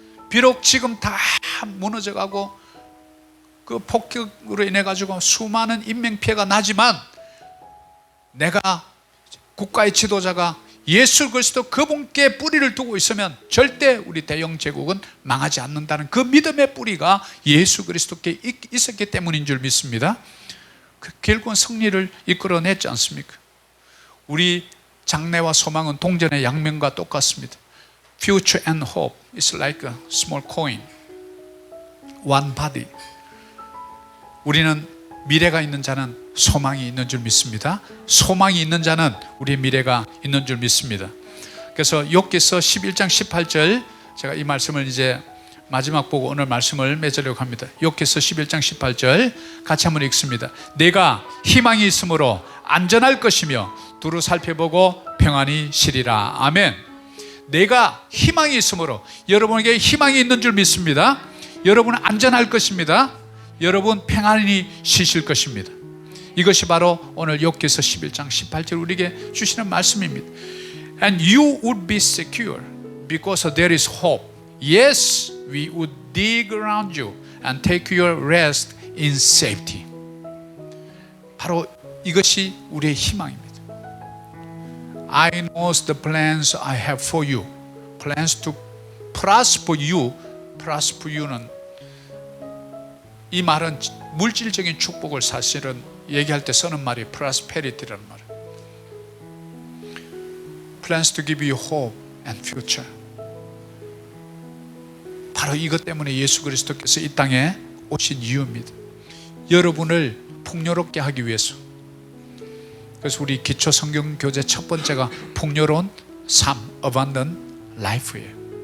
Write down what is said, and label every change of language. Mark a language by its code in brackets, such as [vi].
[ko] 비록 지금 다 무너져가고 그 폭격으로 인해 가지고 수많은 인명피해가 나지만, 내가 국가의 지도자가 예수 그리스도 그분께 뿌리를 두고 있으면 절대 우리 대영 제국은 망하지 않는다는 그 믿음의 뿌리가 예수 그리스도께 있었기 때문인 줄 믿습니다. 결국은 승리를 이끌어냈지 않습니까? 우리 장래와 소망은 동전의 양면과 똑같습니다. [en] Future and hope is like a small coin, one body. [ko] 우리는 미래가 있는 자는 소망이 있는 줄 믿습니다. 소망이 있는 자는 우리의 미래가 있는 줄 믿습니다. 그래서 욥기서 11장 18절, 제가 이 말씀을 이제 마지막 보고 오늘 말씀을 맺으려고 합니다. 욥기서 11장 18절 같이 한번 읽습니다. 내가 희망이 있으므로 안전할 것이며 두루 살펴보고 평안히 쉬리라. 아멘. 내가 희망이 있으므로, 여러분에게 희망이 있는 줄 믿습니다. 여러분은 안전할 것입니다. 여러분 평안히 쉬실 것입니다. 이것이 바로 오늘 욥기서 11장 18절 우리에게 주시는 말씀입니다. [en] And you would be secure because there is hope. Yes, we would dig around you and take your rest in safety. [ko] 바로 이것이 우리의 희망입니다. [en] I know the plans I have for you. Plans to prosper you. prosper you [ko] 는, 이 말은 물질적인 축복을 사실은 얘기할 때 쓰는 말이 prosperity라는 말이에요. [en] Plans to give you hope and future. [ko] 바로 이것 때문에 예수 그리스도께서 이 땅에 오신 이유입니다. 여러분을 풍요롭게 하기 위해서. 그래서 우리 기초 성경 교재 첫 번째가 풍요로운 삶, abundant life예요.